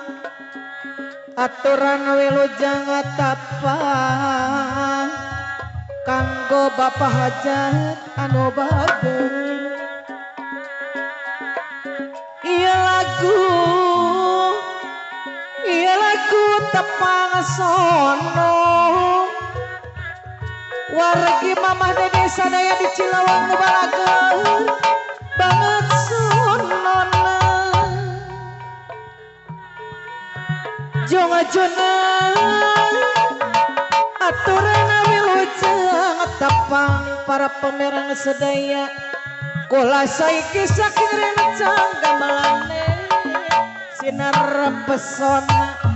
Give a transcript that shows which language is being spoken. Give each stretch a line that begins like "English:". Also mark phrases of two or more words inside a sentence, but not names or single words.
Sundanese: aturan wilujeng tapang kanggo Bapak Hajat anu bagus ieu lagu tepang sono wargi mamah dede sadaya di Cileweng nu balager banget sonona
Javanese: jongajona aturan wilujeng tepang para pemerang sedaya kula saiki saking rencang gamelane sinar pesona